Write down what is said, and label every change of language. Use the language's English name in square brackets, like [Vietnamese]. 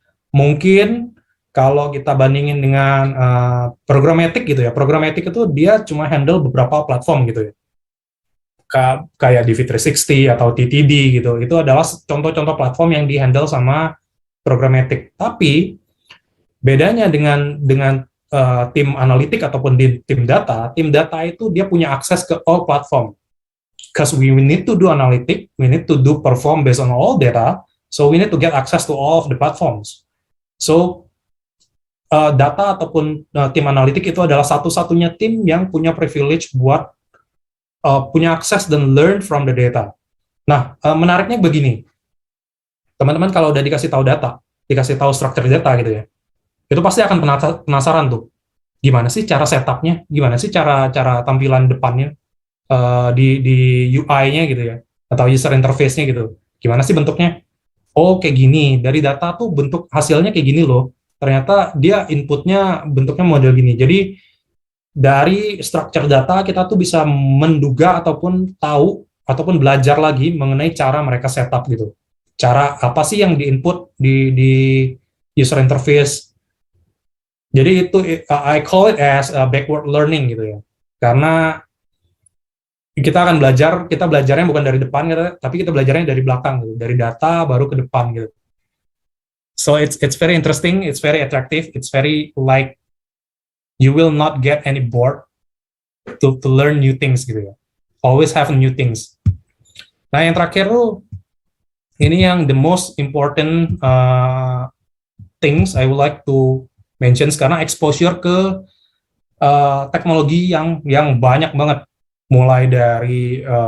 [Indonesian] Mungkin kalau kita bandingin dengan programmatic gitu ya, programmatic itu dia cuma handle beberapa platform gitu ya, kayak DV360 atau TTD gitu, itu adalah contoh-contoh platform yang dihandle sama programmatic. Tapi bedanya dengan tim analitik ataupun tim data itu dia punya akses ke all platform. [English] Because we need to do analytic, we need to do perform based on all data, so we need to get access to all of the platforms. [Indonesian] So data ataupun tim analitik itu adalah satu-satunya tim yang punya privilege buat punya akses dan [English] learn from the data. [Indonesian] Nah, menariknya begini, teman-teman kalau udah dikasih tahu data, dikasih tahu structure data gitu ya, itu pasti akan penasaran tuh, gimana sih cara setupnya, gimana sih cara tampilan depannya di UI-nya gitu ya, atau user interface-nya gitu, gimana sih bentuknya? Oh kayak gini, dari data tuh bentuk hasilnya kayak gini loh. Ternyata dia inputnya bentuknya model gini. Jadi dari structure data kita tuh bisa menduga ataupun tahu ataupun belajar lagi mengenai cara mereka setup gitu. Cara apa sih yang diinput di user interface. Jadi itu [English] I call it as backward learning gitu ya. [Indonesian] Karena kita akan kita belajarnya bukan dari depan gitu, tapi kita belajarnya dari belakang gitu, dari data baru ke depan gitu. [English] So it's very interesting, it's very attractive, it's very like you will not get any bored to learn new things gitu ya. Always have new things. [Indonesian] Nah yang terakhir tuh ini yang [English] the most important things I would like to mention, [Indonesian] karena exposure ke teknologi yang banyak banget, mulai dari